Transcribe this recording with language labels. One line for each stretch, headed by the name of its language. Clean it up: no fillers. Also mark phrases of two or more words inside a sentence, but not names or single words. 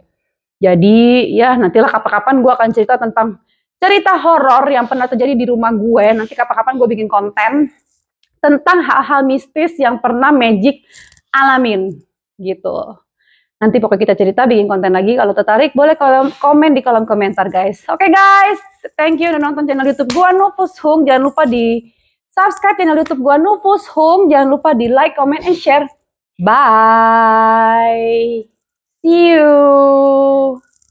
Indonesian: Jadi ya nantilah kapan-kapan gue akan cerita tentang cerita horor yang pernah terjadi di rumah gue. Nanti kapan-kapan gue bikin konten tentang hal-hal mistis yang pernah Magic alamin gitu. Nanti pokoknya kita cerita, bikin konten lagi. Kalau tertarik boleh komen di kolom komentar guys. Oke guys,
English: thank you
Indonesian: udah nonton channel YouTube gua Nufus Hum. Jangan lupa di subscribe channel YouTube gua Nufus Hum. Jangan lupa di
English: like, comment, and share. Bye. See you.